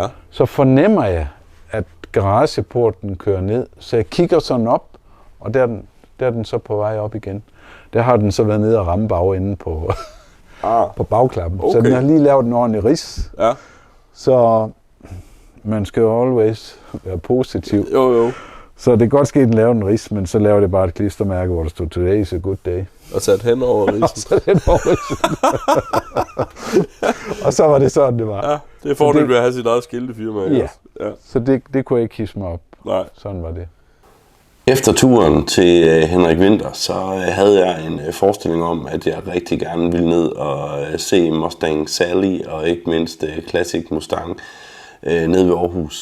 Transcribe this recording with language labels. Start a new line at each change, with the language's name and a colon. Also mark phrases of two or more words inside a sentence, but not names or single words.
Danish: Så fornemmer jeg, at garageporten kører ned, så jeg kigger sådan op, og der er den så på vej op igen. Der har den så været nede og ramme bagenden på bagklappen. Okay. Så den har lige lavet en ordentlig ris. Ja. Så man skal jo always være positiv. Jo. Så det er godt sket, at den lavede en ris, men så laver det bare et klistermærke, hvor der stod
English: Today is a good day.
Danish: Og sat hen over risen. Og så var det sådan, det var. Ja, det er fordelen ved at have sit eget skiltefirma. Ja. Så det kunne jeg ikke hisse mig op. Nej. Sådan var det. Efter turen til Henrik Winther, så havde jeg en forestilling om, at jeg rigtig gerne ville ned og se Mustang Sally og ikke mindst Classic Mustang nede ved Aarhus.